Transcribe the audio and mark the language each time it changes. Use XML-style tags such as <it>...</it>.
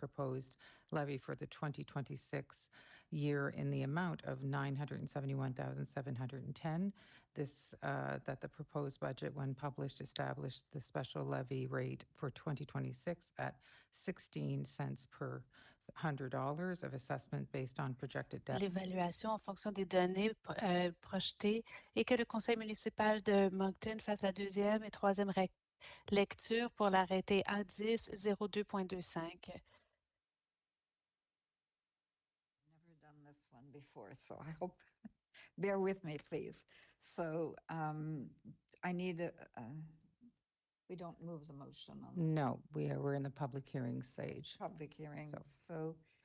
<en>proposed levy for the 2026 year in the amount of $971,710. This, that the proposed budget, when published, established the special levy rate for 2026 at 16 cents per $100 of assessment based on projected debt.</en> <fr>L'évaluation en fonction des données projetées et que le conseil municipal de Moncton fasse la deuxième et troisième lecture pour l'arrêté A10 02.25.</fr> <en>Never done this one before, so I hope, bear with me, please. So I need, we don't move the motion on No, we're in the public hearing stage. public hearing, So, so.</en>